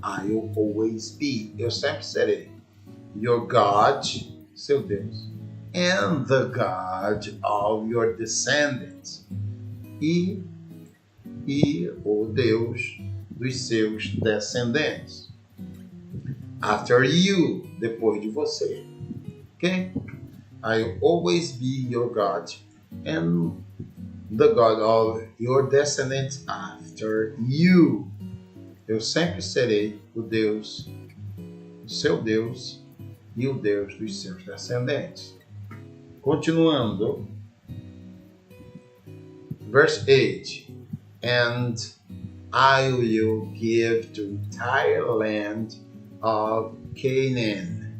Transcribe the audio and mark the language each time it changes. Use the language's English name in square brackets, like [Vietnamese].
[English] I'll always be. [Portuguese] Eu sempre serei. [English] Your God, [Portuguese] seu Deus. [English] And the God of your descendants. [Portuguese] E o Deus dos seus descendentes. [English] After you, [Portuguese] depois de você. Ok? [English] I'll always be your God and the God of your descendants after you. [Portuguese] Eu sempre serei o Deus, o seu Deus e o Deus dos seus descendentes. Continuando. [English] Verse 8. And I will give the entire land of Canaan.